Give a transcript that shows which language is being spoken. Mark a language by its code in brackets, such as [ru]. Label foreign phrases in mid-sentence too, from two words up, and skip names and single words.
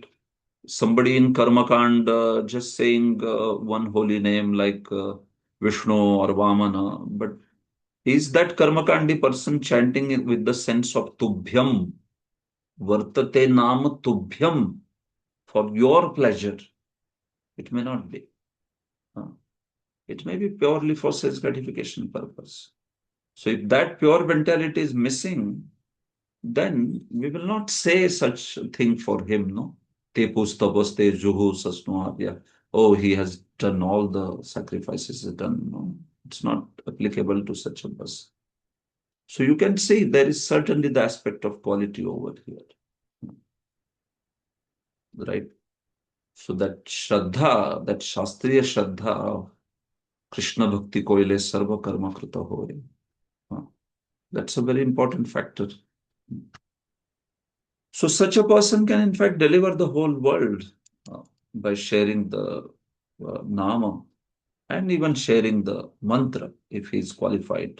[en] Somebody in Karmakand just saying one holy name like Vishnu or Vamana, but is that Karmakandi person chanting it with the sense of [sa] तुभ्यं वर्तते नाम तुभ्यम्, [en] for your pleasure? It may not be. It may be purely for self gratification purpose. So if that pure mentality is missing, then we will not say such a thing for him, no? [sa] ते पुस्तपस्ते जुहु सस्नुआद्य. [en] Oh, he has done all the sacrifices done. No, it's not applicable to such a person. So you can see there is certainly the aspect of quality over here, right? So that Shraddha, that [sa] शास्त्रीय श्रद्धा, [bn] কৃষ্ণ ভক্তি কৈলে সর্ব কর্ম কৃত হয়. [en] That's a very important factor. So such a person can in fact deliver the whole world by sharing the nama and even sharing the mantra if he is qualified.